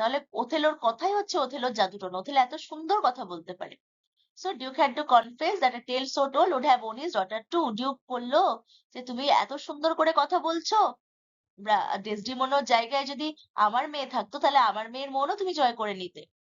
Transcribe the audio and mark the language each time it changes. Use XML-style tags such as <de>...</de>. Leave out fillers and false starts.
<bn>তাহলে ওথেলোর কথাই হচ্ছে ওথেলোর জাদুটোনা, ওথেলো এত সুন্দর কথা বলতে পারে।</bn> <en>So Duke had to confess that a tale so told would have won his daughter too.</en> <bn>Duke বললো যে তুমি এত সুন্দর করে কথা বলছো, ডেসডিমোনার জায়গায় যদি আমার মেয়ে থাকতো তাহলে আমার মেয়ের মনও তুমি জয় করে নিতে।</bn>